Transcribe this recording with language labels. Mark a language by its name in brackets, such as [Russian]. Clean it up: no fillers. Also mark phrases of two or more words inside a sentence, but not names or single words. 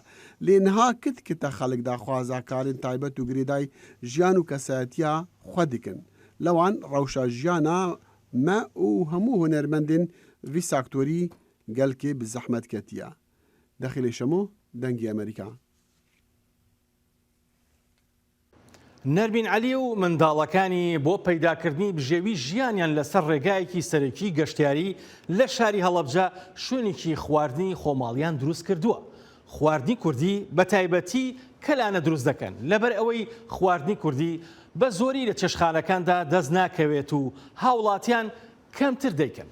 [Kurdish] Lê niha kit xelek daxwaza karên taybet û girêdayî jiyan û kesayetiya xwe dikin. Li wan rewşa jiyana me û hemû hunermendên vî sektorî gelkê bi zehmet ketiye. Dexîlê şemo dengê Amerîka. [Central Kurdish] نەرمین عەلی و منداڵەکانی بۆ پەیداکردنی بژێوی ژیانیان لەسەر ڕێگایەکی سەرەکی گەشتیاری لە شاری هەڵەبجە شوێنێکی خواردنی خۆماڵیان دروست کردووە. خواردنی کوردی بە تایبەتی کەلانە دروست دەکەن لەبەر ئەوەی خواردنی کوردی بە زۆری لە چێشخانەکاندا دەست ناکەوێت و هاوڵاتیان کەمتر دەیکەن.